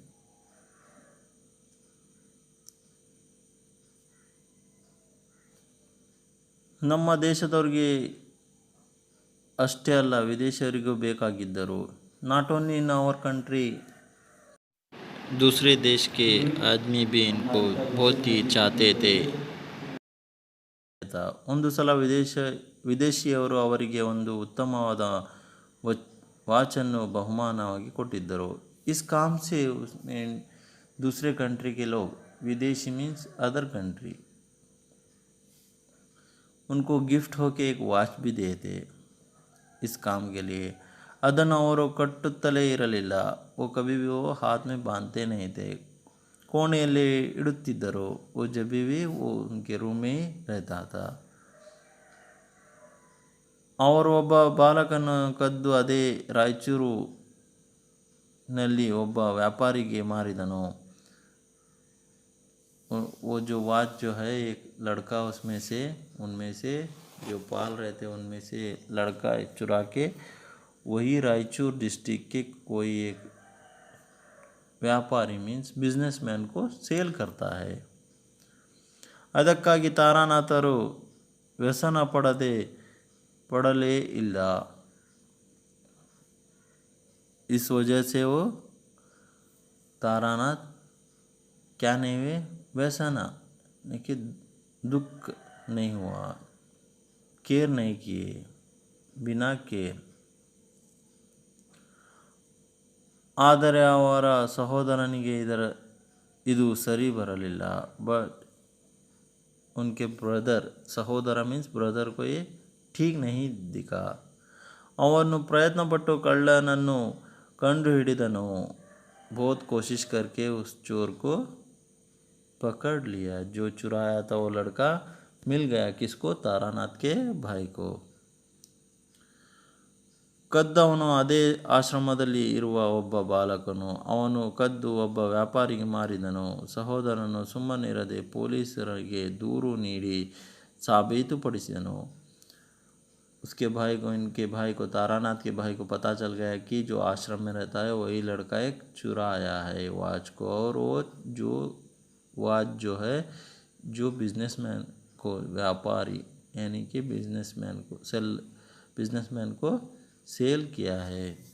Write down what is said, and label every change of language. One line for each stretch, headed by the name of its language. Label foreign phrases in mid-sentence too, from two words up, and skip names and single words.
Kannada: ನಮ್ಮ ದೇಶದವ್ರಿಗೆ ಅಷ್ಟೇ ಅಲ್ಲ, ವಿದೇಶಿಯರಿಗೂ ಬೇಕಾಗಿದ್ದರು।
English: not only in our country,
Hindi: दूसरे देश के आदमी भी इनको बहुत ही चाहते थे।
Kannada: ಒಂದು ಸಲ ವಿದೇಶಿಯವರು ಅವರಿಗೆ ಒಂದು ಉತ್ತಮವಾದ ವಾಚನ್ನು ಬಹುಮಾನವಾಗಿ ಕೊಟ್ಟಿದ್ದರು।
Hindi: इस काम से उसमें दूसरे कंट्री के लोग, विदेशी
English: means other country,
Hindi: उनको गिफ्ट होके एक वाच भी देते इस काम के लिए।
Kannada: ಅದನ್ನು ಅವರು ಕಟ್ಟುತ್ತಲೇ ಇರಲಿಲ್ಲ,
Hindi: वो कभी भी वो हाथ में बांधते नहीं थे,
Kannada: ಕೋಣೆಯಲ್ಲಿ ಇಡುತ್ತಿದ್ದರು।
Hindi: वो जब भी वो उनके रूम में रहता था।
Kannada: ಅವರು ಒಬ್ಬ ಬಾಲಕನ ಕದ್ದು ಅದೇ ರಾಯಚೂರಿನಲ್ಲಿ ಒಬ್ಬ ವ್ಯಾಪಾರಿಗೆ ಮಾರಿದನು।
Hindi: वो जो वाच जो है एक लड़का उनमें से जो पाल रहे थे उनमें से लड़का चुरा के वही रायचूर डिस्ट्रिक्ट के कोई एक व्यापारी
English: means businessman
Hindi: को सेल करता है।
Kannada: ಅದಕ್ಕಾಗಿ ತಾರಾನಾಥರು ವ್ಯಸನ ಪಡಲೇ ಇಲ್ಲ।
Hindi: इस वजह से वो तारानाथ क्या नहीं हुए, व्यसन कि दुख नहीं हुआ, केयर नहीं किए, बिना केयर।
Kannada: ಆದರೆ ಅವರ ಸಹೋದರನಿಗೆ ಇದು ಸರಿ ಬರಲಿಲ್ಲ।
Hindi: ಬಟ್ उनके ब्रदर, ಸಹೋದರ
English: means brother
Hindi: को ये ठीक नहीं दिखा।
Kannada: ಅವನು ಪ್ರಯತ್ನಪಟ್ಟು ಕಳ್ಳನನ್ನು ಕಂಡುಹಿಡಿದನು।
Hindi: बहुत कोशिश करके उस चोर को पकड़ लिया। जो चुराया था वो लड़का मिल गया, किसको, तारानाथ के भाई को।
Kannada: ಕದ್ದವನು ಅದೇ ಆಶ್ರಮದಲ್ಲಿ ಇರುವ ಒಬ್ಬ ಬಾಲಕನು। ಅವನು ಕದ್ದು ಒಬ್ಬ ವ್ಯಾಪಾರಿಗೆ ಮಾರಿದನು। ಸಹೋದರನು ಸುಮ್ಮನಿರದೆ ಪೊಲೀಸರಿಗೆ ದೂರು ನೀಡಿ ಸಾಬೀತುಪಡಿಸಿದನು।
Hindi: उसके भाई को, इनके भाई को, तारानाथ के भाई को पता चल गया कि जो आश्रम में रहता है वही लड़का एक चुराया है वाच को। और वो जो वाच जो है जो बिजनेसमैन को, व्यापारी यानी कि बिजनेसमैन को सेल किया है।